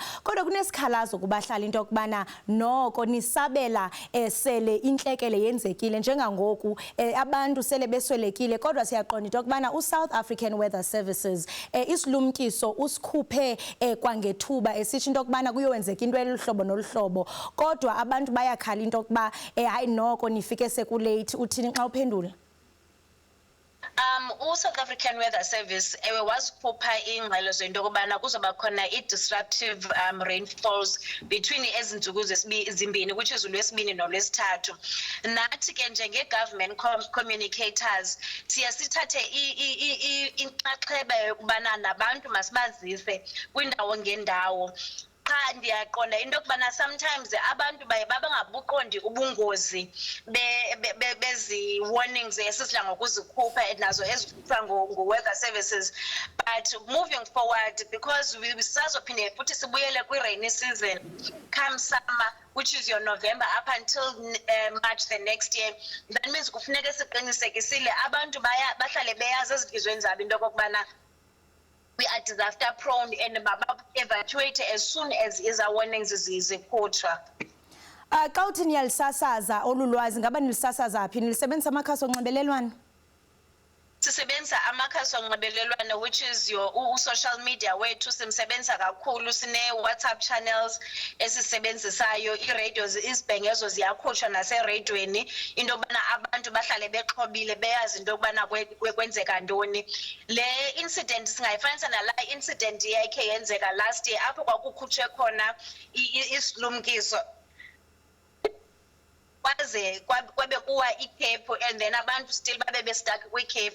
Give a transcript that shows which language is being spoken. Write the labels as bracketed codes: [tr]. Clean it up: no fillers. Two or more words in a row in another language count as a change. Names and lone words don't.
[xh] Kodwa kunesikhalazo kubahlali into yokubana noko nisabela sele intlekele yenzekile njengangoku abantu sele beswelekile, kodwa siyaqonda into yokubana uSouth African Weather Services isilumkiso usikhuphe kwangethuba esitsho into yokubana kuyowenzeka into eluhlobo noluhlobo, kodwa abantu bayakhala into yokuba hayi noko nifike sekulate. Uthini xa uphendula? uSouth African Weather Service wasikhupha ingxelo zento yokubana kuzoba khona i- [en] disruptive rainfalls between [xh] ezintsuku zimbini, [en] which is [xh] uLwesibini noLwesithathu. Nathi ke njenge-government communicators siya sithathe inxaxheba yokubana nabantu masibazise kwindawo ngendawo. Cha ndiyaqonda into yokubana sometimes abantu baye babangabuqondi ubungozi bezi warnings esidla ngokuzikhupha nazo ezikhupha [en] ngo-weather services, but moving forward, because [xh] sisazophinde futhi sibuyele [en] kwi-rainy season come summer, which is your November up until March the next year, that means [xh] kufuneka siqinisekisile abantu bahlale beyazi ezidizweni zabo into yokokubana [en] we are disaster prone and evacuate as soon as our warnings zikhutshwa. [xh] Xa uthi niyalisasaza olu lwazi ngaba nilisasaza phi? Nilisebenzisa amakhasi onxibelelwano? Sisebenzisa amakhasi onxibelelwano, [en] which is your social media [xh] wethu simsebenza kakhulu. Sine WhatsApp channels esisebenzisayo, i-radio izibhengezo ziyakhutshwa nasereyidweni into yokubana abantu bahlale bexhobile beyazi into yokubana kwenzeka ntoni. Le incident singayifanisa nala incident yakhe yenzeka [en] last year [xh] apho kwakukhutshwe khona isilumkiso kwaze kwabe kuwa iCape [en] and then [xh] abantu still babe bestuck kwiCape.